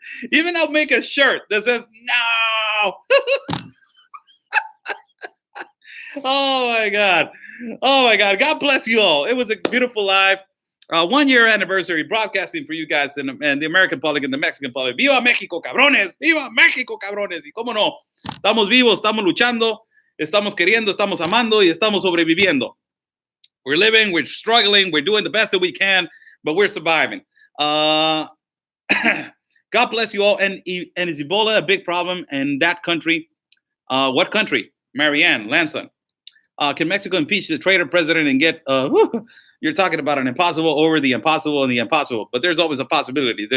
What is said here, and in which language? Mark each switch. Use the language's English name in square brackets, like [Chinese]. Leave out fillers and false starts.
[English] Even I'll make a shirt that says, no. Oh, my God. Oh, my God. God bless you all. It was a beautiful live 1 year anniversary broadcasting for you guys and the American public and the Mexican public. [Spanish] Viva México, cabrones. Viva México, cabrones. Y cómo no, estamos vivos, estamos luchando, estamos queriendo, estamos amando y estamos sobreviviendo. [English] We're living, we're struggling, we're doing the best that we can, but we're surviving. God bless you all. And is Ebola a big problem in that country? What country? Marianne Lanson. Can Mexico impeach the traitor president and get, you're talking about an impossible over the impossible and the impossible, but there's always a possibility.